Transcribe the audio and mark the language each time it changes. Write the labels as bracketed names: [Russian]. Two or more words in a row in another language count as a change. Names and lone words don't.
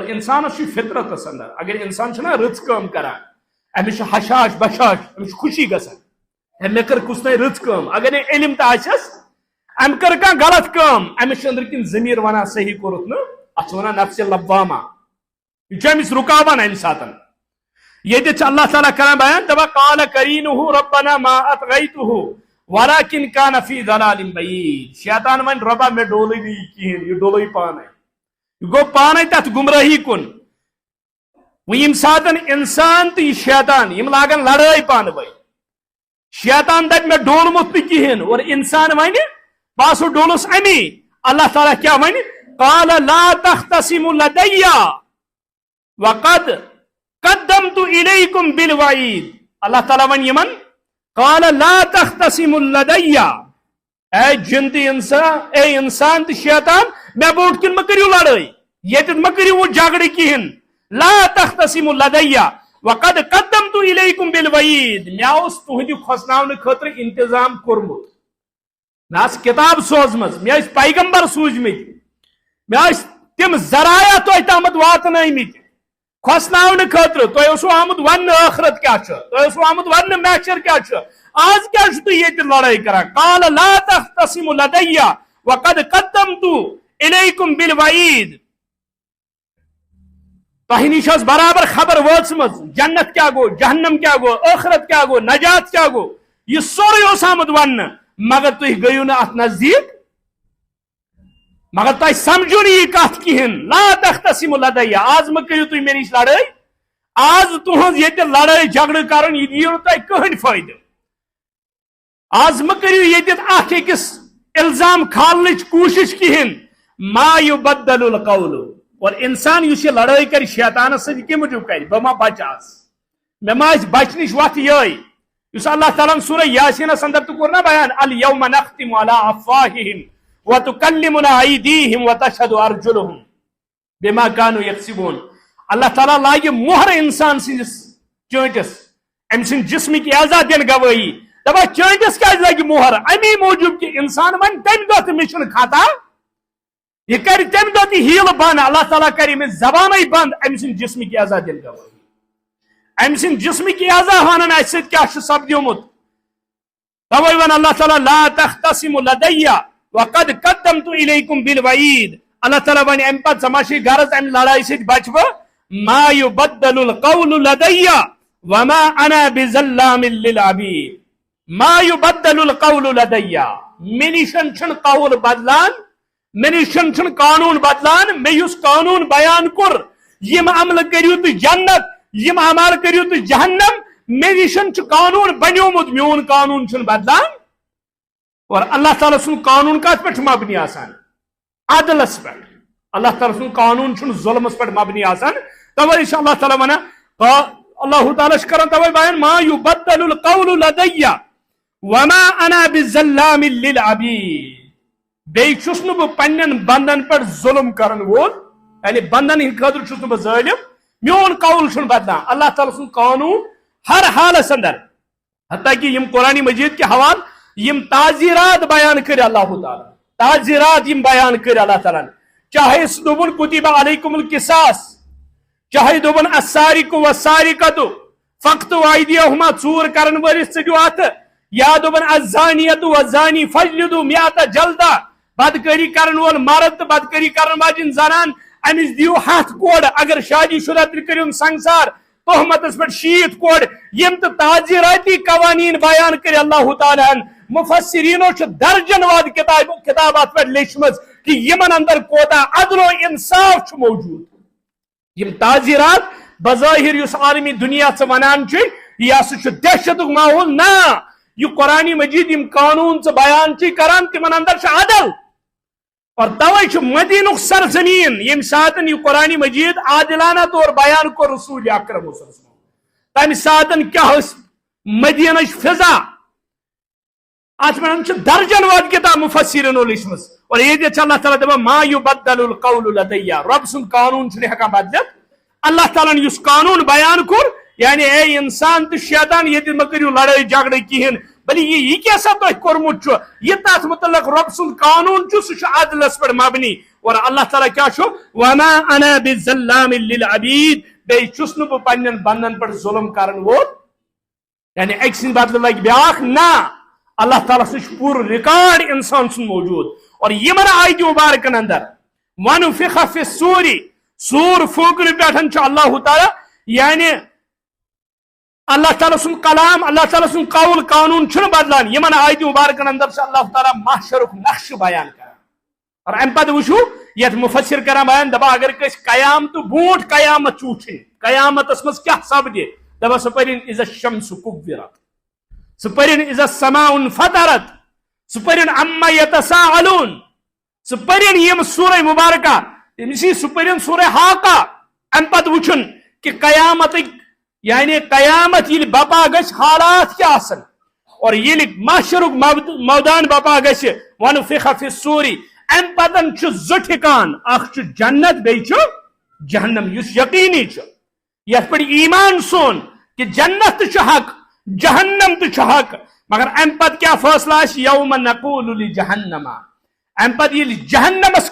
[Kashmiri] انسانس چھُ فطرتس اندر اگر انسان چھُنہ رٕژ کٲم کران أمِس چھُ حشاش بشاش أمِس چھُ خوشی گژھان ہے مےٚ کٔر کُس تانۍ رٕژ کٲم اگر نہٕ علم تہِ آسٮ۪س ام کر کانٛہہ غلط کٲم أمِس چھُ أنٛدرۍ کِنۍ ضمیٖر ونان صحیح کوٚرُتھ نہٕ اتھ چھِ ونان نفسِ لوامہ یہ چھُ أمِس رُکاوان امہِ ساتن ییٚتہِ چھُ اللہ تعالیٰ کران بیان دپان [Arabic] قال قرینہ ربنا ما اطغیتہ ولکن کان فی ضلال بعید [Kashmiri] شیطان ون رۄبا مےٚ ڈولٕے نہٕ یہِ کہیٖنۍ یہِ ڈوٚلٕے پانے یہ گوٚو پانے تتھ گمراہی کُن وۄنۍ ییٚمہِ ساتن انسان تہٕ یہِ شیطان یِم لاگن لڑٲے پانہٕ ؤنۍ شیطان دپہِ مےٚ ڈولمُت نہٕ کہیٖنۍ اور انسان ونہِ بہٕ ہسا ڈولُس امی اللہ تعالیٰ کیا ون [Arabic] قال لا تختصموا لدي وقد قدمت اليكم بالوعید. [Kashmiri] اللہ تعالیٰ ون یمن [Arabic] قال لا تختصموا لدي [Kashmiri] اے جن تہ انسان اے انسان تہ شیطان مے بوٹ کن مہ کریو لڑائی یہ مہ کریو جھگڑ کہین. [Arabic] لا تختصموا لدي وقد قدمت اليكم بالوعید [Kashmiri] مے اوس تہندِ کھوسناون خاطر انتظام کورمت. مے آس کتاب سوزمز مے ٲسۍ پیغمبر سوٗزمٕتۍ مے ٲسۍ تِم ذرایع تۄہہِ تامَتھ واتنٲومٕتۍ کھوسناون خاطر. تۄہہِ اوسوٕ آمُت وننہٕ ٲخرت کیٛاہ چھُ تۄہہِ اوسوٕ آمُت وننہٕ محشر کیٛاہ چھُ آز کیٛاہ چھُو تُہۍ ییٚتہِ لڑٲے کران. [Arabic] قال لا تختصموا لدي وقد قدمت اليكم بالوعید. [Kashmiri] تۄہہِ نِش ٲس برابر خبر وٲژمٕژ جنت کیٛاہ گوٚو جہنم کیٛاہ گوٚو ٲخرت کیٛاہ گوٚو نجات کیٛاہ گوٚو یہ سورُے اوس آمُت وننہٕ مگر تُہۍ گٔیِو نہٕ اتھ نزدیٖک مگر تۄہہِ سمجھو نہٕ یہِ کتھ کِہینۍ. [Arabic] لا تختصموا لدي [Kashmiri] آز مہ کٔرِو تُہۍ مےٚ نِش لڑٲے آز تُہنٛز ییٚتہِ لڑٲے جھگڑٕ کرُن یہِ دِیو نہٕ تۄہہِ کٕہٕنۍ فٲیدٕ. آز مہ کٔرِو ییٚتٮ۪تھ اکھ أکِس الزام کھالنٕچ کوٗشش کِہینۍ. [Arabic] ما یُبدل القول. [Kashmiri] اور انسان یُس یہِ لڑٲے کرِ شیطانس سۭتۍ کمہِ موٗجوٗب کرِ بہٕ ما بچاس مےٚ ما آسہِ بچنٕچ وتھ یِہے یُس اللہ تعالیٰ ہن سورہ یاسیٖنس اندر تہِ کوٚر نا بیان [Arabic] الیوم نختم علی افواہہم وتکلمنا ایدیہم وتشہد ارجلہم بما كانوا یکسبون. [Kashmiri] اللہ تعالیٰ لاگہِ مۄہر انسان سٕنٛدِس چٲنٹس أمۍ سٕنٛدِ جسمٕکۍ اعضا دِنۍ گوٲہی دپان چٲنٹس کیٛازِ لگہِ مۄہر امی موٗجوٗب کہِ انسان ونہِ تمہِ دۄہ تہِ مےٚ چھُنہٕ خطا یہ کر تمہ دۄہ تہِ ہیٖل بنٛد اللہ تعالیٰ کرِ أمِس زبانے بنٛد أمۍ سٕنٛدِ جسمٕکۍ اعضا دِنۍ گوٲہی. أمۍ سٕنٛدِ جسمٕکۍ اعضا ونن اسہِ سۭتۍ کیٛاہ چھُ سپدیومُت. توے ون [Arabic] اللہ تعالیٰ لا تختصموا لدي وقد قدمت اليكم بالوعید. [Kashmiri] اللہ تعالیٰ ون امہ پتہٕ ژٕ ما چھے غرض امہِ لڑٲے سۭتۍ بچہٕ بہٕ. [Arabic] ما يبدل القول لدي وما انا بظلام للعبید. ما يبدل القول لدي [Kashmiri] مےٚ نِشن چھُنہٕ قول بدلان مےٚ نِشن چھُنہٕ قانوٗن بدلان. مےٚ یُس قانوٗن بیان کوٚر یِم عملہٕ کٔرِو تُہۍ جنت یِم عمل کٔرِو تُہۍ جہنم مےٚ نِشن چھُ قانوٗن بنیومُت میون قانوٗن چھُنہٕ بدلان. اور اللہ تعالیٰ سُنٛد قانوٗن کتھ پٮ۪ٹھ چھُ مبنی آسان عدلس پٮ۪ٹھ. اللہ تعالیٰ سُنٛد قانوٗن چھُنہٕ ظُلمس پٮ۪ٹھ مبنی آسان. توے چھُ اللہ تعالیٰ ونان اللہ تعالیٰ چھُ کران توے بیان [Arabic] ما یُبدل القول لدي وما انا بظلام للعبید. [Kashmiri] بیٚیہِ چھُس نہٕ بہٕ پننٮ۪ن بندن پٮ۪ٹھ ظُلم کرن وول یعنی بندن ہٕنٛدِ خٲطرٕ چھُس نہٕ بہٕ ظٲلم میون قول چھُنہٕ بدلان. اللہ تعالیٰ سُنٛد قانوٗن ہر حالس اندر حتیٰ کہ یم قرآن مجید [Urdu] کے حوالہ [Kashmiri] یم تعزیرات بیان کر اللہ تعالیٰ تعزیرات یم بیان کر اللہ تعالیٰ چاہے دوبن [Arabic] کتب علیکم القصاص [Kashmiri] چاہے دوبن [Arabic] السارق والسارقۃ فاقطعوا ایدیہما [Kashmiri] ژوٗر کرن وٲلِس ژٔٹِو اتھٕ یا دوبن [Arabic] الزانیۃ والزانی فاجلدوا مئۃ جلدہ [Kashmiri] بدکاری کرن وول مرد تہٕ بدکاری کرن واجٮ۪ن زنان أمِس دِیِو 100 کوڑ اگر شادی شدہ تیٚلہِ کٔرِوُن سنگسار تہمتس پٮ۪ٹھ 60 کوڑ یم تہٕ تعزیراتی قوانین بیان کر اللہ تعالیٰ مفسرینو چھُ درجن واد کتابات پٮ۪ٹھ لیچھمٕژ کہ یمن اندر کوتاہ عدل و انصاف چھُ موجود. یم تعزیرات بظاہر یُس عالمی دنیا ژٕ ونان چھُ یہِ ہسا چھُ دہشتُک ماحول نہ یہ قرآن مجید یم قانون ژٕ بیان چھُ کران تمن اندر چھُ عدل. اور توے چھُ مدینُک سرزمین یم ساتن یہ قرآن مجید عادلانہ طور بیان کوٚر رسول اکرم صلی اللہ علیہ وسلم تمہ ساتن کیا مدینٕچ فضا ات منٛز چھُ درجن واد کتاب مفسرینو لیچھمٕژ. اور ییٚتہِ چھُ اللہ تعالیٰ دپان [Arabic] ما یُبدل القول لدي [Kashmiri] رب سُنٛد قانوٗن چھُنہٕ ہٮ۪کان بدلِتھ. اللہ تعالیٰ ہن یُس قانوٗن بیان کوٚر یعنی اے انسان تہٕ شیطان ییٚتہِ مہ کٔرِو لڑٲے جھگڑٕ کِہینۍ بلکہ یہ کیٛاہ سا تۄہہِ کوٚرمُت چھُ یہ تتھ متعلق رب سُنٛد قانوٗن چھُ سُہ چھُ عدلس پٮ۪ٹھ مبنی. اور اللہ تعالیٰ کیٛاہ چھُ [Arabic] وما انا بظلام للعبید [Kashmiri] بیٚیہِ چھُس نہٕ بہٕ پننٮ۪ن بندن پٮ۪ٹھ ظلم کرن وول یعنی أکۍ سٕنٛدِ بدلہٕ لگہِ بیاکھ نہ اللہ تعالیٰ سُنٛد چھُ پوٗرٕ رِکاڈ انسان سُنٛد موجود. اور یمن آیتہِ مبارکن اندر [Arabic] ونفخ فی الصور [Kashmiri] سور پھونکنہٕ پٮ۪ٹھ چھُ اللہ تعالیٰ یعنی اللہ تعالیٰ سُنٛد کلام اللہ تعالیٰ سُنٛد قول قانوٗن چھُنہٕ بدلان. یمن آیتہِ مبارکن اندر چھُ اللہ تعالیٰ محشرُک نقشہٕ بیان کران. اور امہ پتہٕ وٕچھو یتھ مفسر کران بیان دپان اگر کٲنٛسہِ قیامتہٕ برونٛٹھ قیامت چھُ وٕچھِنۍ قیامتس منٛز کیٛاہ سپدِ دپان سُہ پٔرِنۍ [Arabic] اذا الشمس كُوِّرت [Kashmiri] سُہ پٔرِنۍ [Arabic] اذا السماء انفطرت [Kashmiri] سُہ پٔرِنۍ [Arabic] عما يتساءلون [Kashmiri] سپرین یم سورہ مبارکہ تمسی سپرین سورہ حاقہ ام پت وچن کہ قیامت یعنی قیامت یل بپا گش حالات کیا آسن اور یل محشرک میدان بپا گش [Arabic] ونفخ فی الصور [Kashmiri] ام پتن چھ زٕ ٹھکان اخ چھ جنت بیٚیہِ چھ جہنم یس یقینی چھ یتھ پٮ۪ٹھ ایمان سون کہ جنت تہ چھ حق جہنم تہ چھ حق مگر ام پت کیا فیصلہ آسہِ [Arabic] یوم نقول لجہنم [Kashmiri] ام پت یل جہنمس